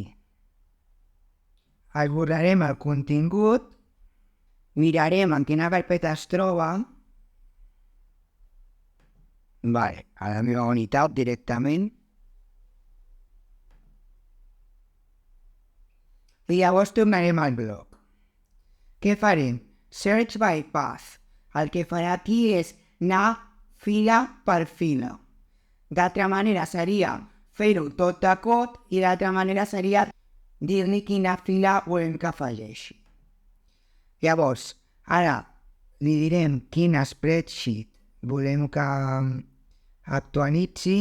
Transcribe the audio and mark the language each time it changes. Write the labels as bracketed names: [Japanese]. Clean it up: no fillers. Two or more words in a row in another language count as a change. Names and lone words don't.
[Catalan] Esborrarem el contingut, mirarem en quina carpeta es troba, a la meva unitat directament, i llavors tornarem al bloc. Què farem? [English] Search by path. [Catalan] El que farà aquí és anar fila per fila. D'altra manera seria fer-ho tot de cop i d'altra manera seria dir-li quina fila volem que afegeixi. Llavors, ara li direm quin spreadsheet volem que actualitzi.